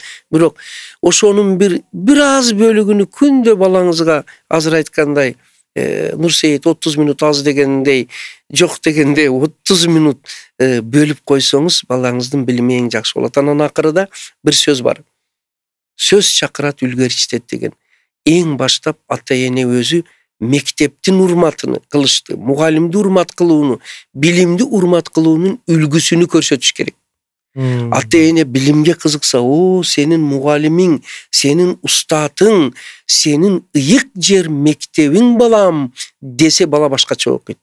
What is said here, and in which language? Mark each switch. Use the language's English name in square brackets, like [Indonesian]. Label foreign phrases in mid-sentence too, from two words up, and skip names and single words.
[Kyrgyz] Бирок ошонун бир аз бөлүгүнү күндө балаңызга азыр айткандай Нурсейит 30 минут аз дегендей, жок дегендей 30 минут бөлүп койсоңуз балаңыздын билими эң жакшы болот. Анан акырында бир сөз бар. Сөз чакырат үлгөрчөттөт деген. Eң баштап ата-эне өзү мектептин урматыны кылышты, мугалимди урмат кылууну, билимди урмат кылуунун үлгүсүнү көрсөтүш керек. Ата-эне билимге кызыкса, о, сенин мугалимиң, сенин устатың, сенин ыйык жер мектебиң балам десе бала башкача окуйт.